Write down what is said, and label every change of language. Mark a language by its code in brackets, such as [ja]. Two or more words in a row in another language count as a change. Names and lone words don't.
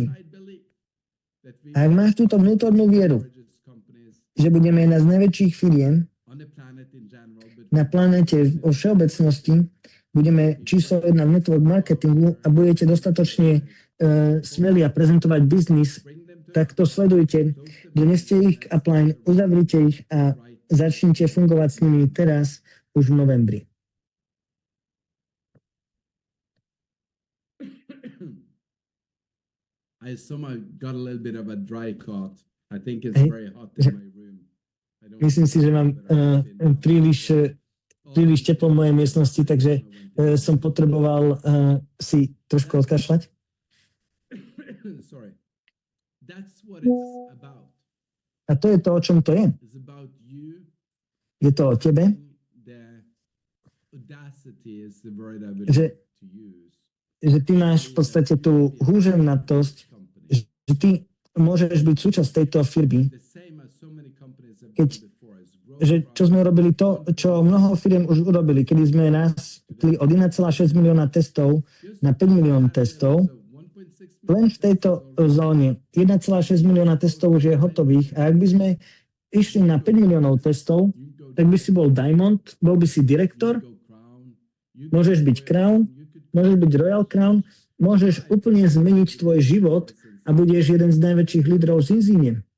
[sk] A ak máš túto vnútornú vieru, že budeme jedna z najväčších firiem na planete vo všeobecnosti, budeme číslo 1 v network marketingu a budete dostatočne smelí a prezentovať biznis, tak to sledujte. Doneste ich k Upline, uzavrite ich a začnite fungovať s nimi teraz, už v novembri. [en] I somehow got a little bit of a dry cough. I think it's very hot in my room. [sk] Myslím si, že mám príliš teplo v mojej miestnosti, takže som potreboval si trošku odkašľať. [en] Sorry. That's what it's about. [sk] A to je to, o čom to je. [en] It's about you. [sk] Je to o tebe. [en] The audacity is the word I would [sk] Že, [en] like to use. [sk] že ty máš v podstate tú húževnatosť, že ty môžeš byť súčasť tejto firmy, [en] The same as so many companies have [sk] keď, [en] done before is grow [sk] že čo sme urobili to, čo mnoho firiem už urobili, kedy sme rastli od 1,6 milióna testov na 5 milión testov. Len v tejto zóne 1,6 milióna testov už je hotových a ak by sme išli na 5 miliónov testov, tak by si bol Diamond, bol by si direktor, môžeš byť Crown, môžeš byť Royal Crown, môžeš úplne zmeniť tvoj život a budeš jeden z najväčších lídrov z Inzíne.